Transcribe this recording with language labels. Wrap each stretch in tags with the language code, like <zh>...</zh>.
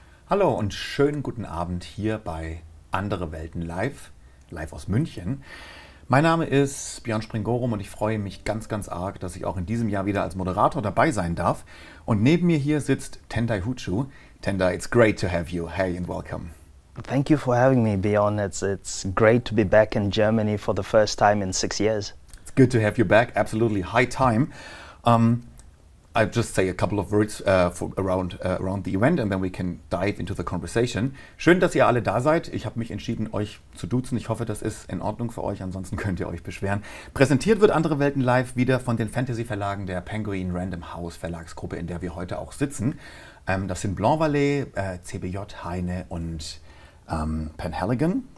<de>Hallo und schönen guten Abend hier bei Andere Welten live aus München. Mein Name ist Björn Springorum und ich freue mich ganz arg, dass ich auch in diesem Jahr wieder als Moderator dabei sein darf. Und neben mir hier sitzt Tendai Huchu.</de> <en>Tendai, it's great to have you. Hey and welcome. Thank you for having me, Björn. It's great to be back in Germany for the first time in 6 years. It's good to have you back. Absolutely high time. I'll just say a couple of words around the event and then we can dive into the conversation.</en> <de>Schön, dass ihr alle da seid. Ich habe mich entschieden, euch zu duzen. Ich hoffe, das ist in Ordnung für euch. Ansonsten könnt ihr euch beschweren. Präsentiert wird Andere Welten live wieder von den Fantasy-Verlagen der Penguin Random House Verlagsgruppe, in der wir heute auch sitzen. Das sind Blanc Vallée, CBJ, Heine und Penhaligon.</de>